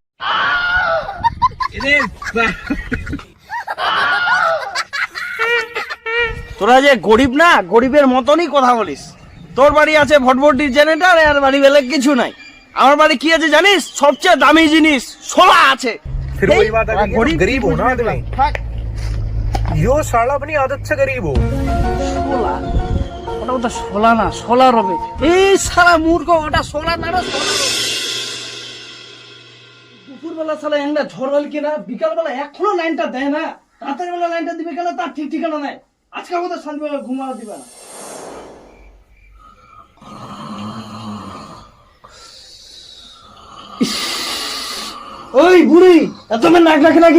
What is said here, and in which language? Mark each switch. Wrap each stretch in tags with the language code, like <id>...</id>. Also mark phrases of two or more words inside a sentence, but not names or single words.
<bn>তোরা যে গরিব না, গরিবের মতনই কথা বলিস। তোর বাড়ি আছে ভটভটির জেনারেটর, আর বাড়ি বেলে কিছু নাই। আমার বাড়ি কি আছে জানিস? সবচেয়ে দামি জিনিস সোলা আছে।</bn> <hi>फिर वही बात आ गई कि गरीब हो ना आदमी। यो साला अपनी आदत से गरीब हो।</hi> <bn>সোলা? ওটা সোলা না, সোলার হবে। এই সারা মূর্খ, ওটা সোলা না, দুপুরবেলা সালা একটা ঝড় হল কিনা, বিকালবেলা এখনো লাইনটা দেয় না। রাতের বেলা লাইনটা দিবে কেন তার ঠিক ঠিকানা নাই। আজকে আমাদের শান্তিবেলা ঘুমানো দিবে না। ওই বুড়ি, এত মেয়ে নাক রাখে নাকি?</bn>